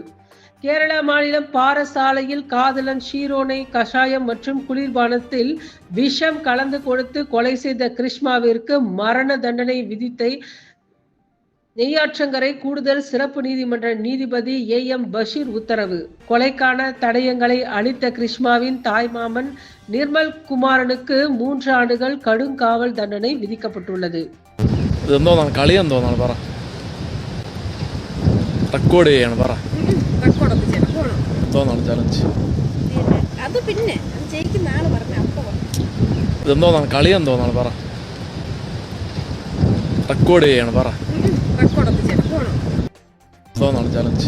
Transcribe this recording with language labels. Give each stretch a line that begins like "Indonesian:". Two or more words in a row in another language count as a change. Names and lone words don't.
Tamil: கேரளா மாநிலம் பாரசாலையில் காதலன் ஷீரோனை கஷாயம் மற்றும் குளிர்பானத்தில் விஷம் கலந்து கொடுத்து கொலை செய்த கிருஷ்ணாவிற்கு மரண தண்டனை விதித்தை நெய்யாற்றங்கரை கூடுதல் சிறப்பு நீதிமன்ற நீதிபதி AM பஷீர் உத்தரவு. கொலைக்கான தடயங்களை அளித்த கிருஷ்ணாவின் தாய்மாமன் நிர்மல் குமாரனுக்கு 3 ஆண்டுகள் கடும் காவல் தண்டனை விதிக்கப்பட்டுள்ளது.
Malayalam: അത് പിന്നെ ജയിക്കുന്ന ആള് പറഞ്ഞ അപ്പൊ ഇതെന്തോന്നാണ് കളിയെന്ന് തോന്നാണ് പറ റെക്കോർഡ് ചെയ്യാണ് പറ എന്തോന്നാണ് ചലഞ്ച്